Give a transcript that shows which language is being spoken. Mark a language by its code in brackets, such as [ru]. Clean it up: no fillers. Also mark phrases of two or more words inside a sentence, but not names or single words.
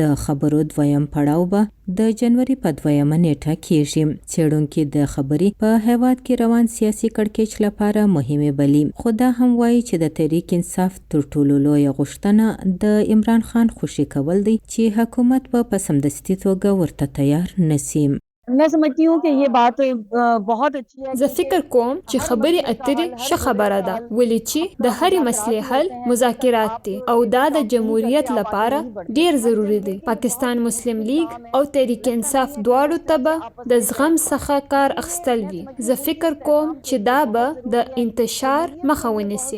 [ps] د خبرو دویم پړاو به د جنوري په 2 نیټه کېږي. څېړونکي د خبرې په هیواد کې روان سیاسي کړکېچ لپاره مهمې بلي، خو دا هم وایي چې د تحریک انصاف تر ټولو لویه غوښتنه د عمران خان خوشي کول دی چې حکومت په سمدستي توګه ورته تیار نشي. [ur] میں سمجھتی ہوں کہ یہ بات بہت اچھی ہے. [ps] زه فکر کوم چې خبرې اترې ښه خبره ده، ولې چې د هرې مسلې حل مذاکرات دي او دا د جمهوریت لپاره ډیر ضروری دی. پاکستان مسلم لیگ او تحریک انصاف دواړو ته به د زغم څخه کار اخیستل وي. زه فکر کوم چې دا به د انتشار مخه ونیسي.